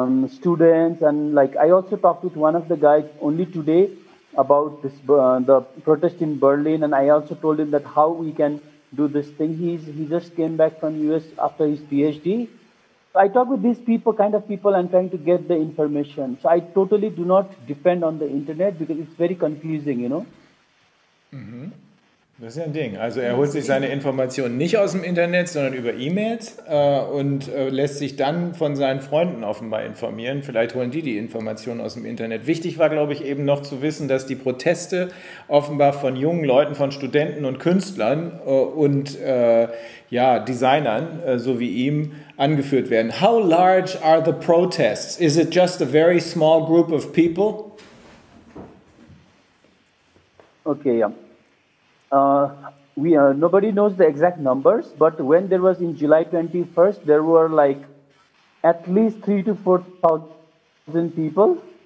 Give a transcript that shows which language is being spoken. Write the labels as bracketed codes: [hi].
[en] students, and like I also talked with one of the guys only today about this the protest in Berlin, and I also told him that how we can do this thing. He just came back from US after his PhD. So I talk with these kind of people and trying to get the information. So I totally do not depend on the internet because it's very confusing, you know. [de] Das ist ja ein Ding. Also er holt sich seine Informationen nicht aus dem Internet, sondern über E-Mails und lässt sich dann von seinen Freunden offenbar informieren. Vielleicht holen die Informationen aus dem Internet. Wichtig war, glaube ich, eben noch zu wissen, dass die Proteste offenbar von jungen Leuten, von Studenten und Künstlern und Designern, so wie ihm, angeführt werden. [en] How large are the protests? Is it just a very small group of people? Okay, yeah. Nobody knows the exact numbers, but when there was in July 21st, there were like at least 3,000 to 4,000 people.